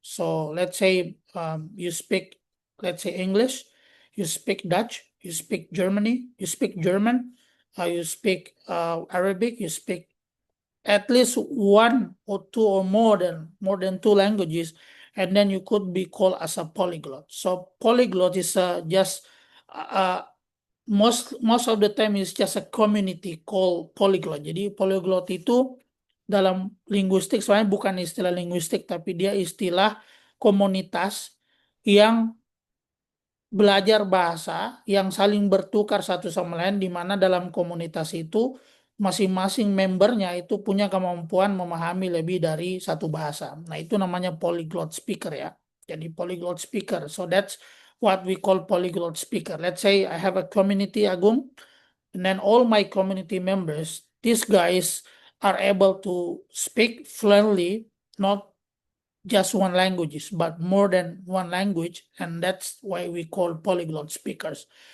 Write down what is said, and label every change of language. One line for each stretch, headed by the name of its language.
English: So let's say you speak, let's say English, you speak Dutch, you speak Germany, you speak German, you speak Arabic, you speak at least one or two or more than 2 languages, and then you could be called as a polyglot. So polyglot is just most of the time is just a community called polyglot.
Indonesian: Jadi polyglot itu dalam linguistik sebenarnya bukan istilah linguistik tapi dia istilah komunitas yang belajar bahasa yang saling bertukar satu sama lain, di mana dalam komunitas itu masing-masing membernya itu punya kemampuan memahami lebih dari satu bahasa. Nah, itu namanya polyglot speaker ya. Jadi polyglot speaker.
English: So that's what we call polyglot speaker. Let's say I have a community, Agung, and then all my community members, these guys are able to speak fluently, not just one language, but more than one language, and that's why we call polyglot speakers.